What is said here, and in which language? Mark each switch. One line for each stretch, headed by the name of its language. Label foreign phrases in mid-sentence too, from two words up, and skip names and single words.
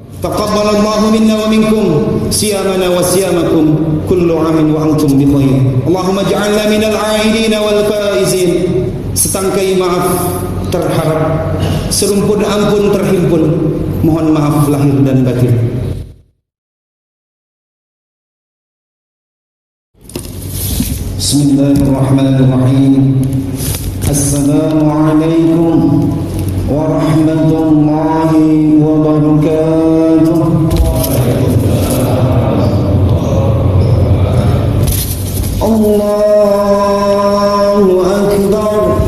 Arabic: تقبل الله منا ومنكم صيامنا وصيامكم كل عام وأنتم بخير. اللهم اجعلنا من العائدين والفائزين.
Indonesian: Setangkai maaf terharap, serumpun ampun terhimpun. Mohon maaf lahir dan batin.
Arabic: بسم الله الرحمن الرحيم. السلام عليكم ورحمة الله وبركاته. الله أكبر.